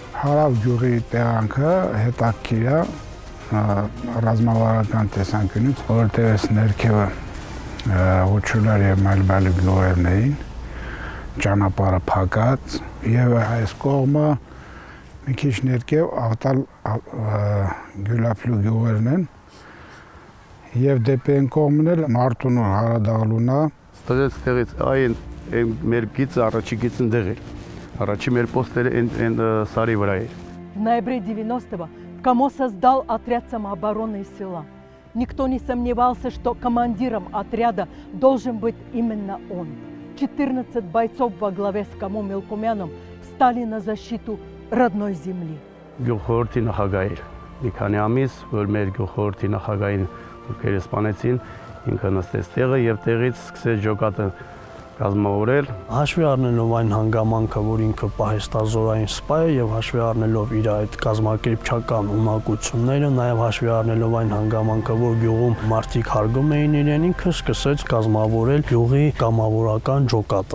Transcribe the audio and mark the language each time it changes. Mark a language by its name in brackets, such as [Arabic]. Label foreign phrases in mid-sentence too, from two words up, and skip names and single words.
[Armenian] Հարավ գյուղի տեղանքը հետաքրքիր է ռազմավարական տեսանկյունից, որտեղ այս ներքևը Ղուչուլար եւ Մալբալի գյուղերն էին, ճանապարհը փակած եւ այս կողմը մի քիչ ներքև Աղտալ Գյուլապլու գյուղերն են եւ դեպի այն կողմն էլ Մարտունու Հարադաղլունա։ Ստացեց տեղից այն մեր գիծը առաջի գիծն դեղ էր։ Առաջի մեր պոստերը այն սարի վրա էր։ [Russian] В ноябре 90-го Камо создал отряд самообороны из села. Никто не сомневался, что командиром отряда должен быть именно он. 14 бойцов во главе с Камо Мелкумяном встали на защиту родной земли. [Armenian] Գյուղխորհրդի նախագահ էր։ Մի քանի ամիս, որ մեր գյուղխորհրդի նախագահին ովքեր սպանեցին, ինքը նստեց տեղը եւ տեղից սկսեց ջոկատը կազմավորել։ Հաշվի առնելով այն հանգամանքը, որ ինքը պահեստազորային սպա է եւ հաշվի առնելով իր այդ կազմակերպչական ունակությունները, նաեւ հաշվի առնելով այն հանգամանքը, որ գյուղում մարդիկ հարգում էին իրեն, ինքը սկսեց կազմավորել գյուղի կամավորական ջոկատը։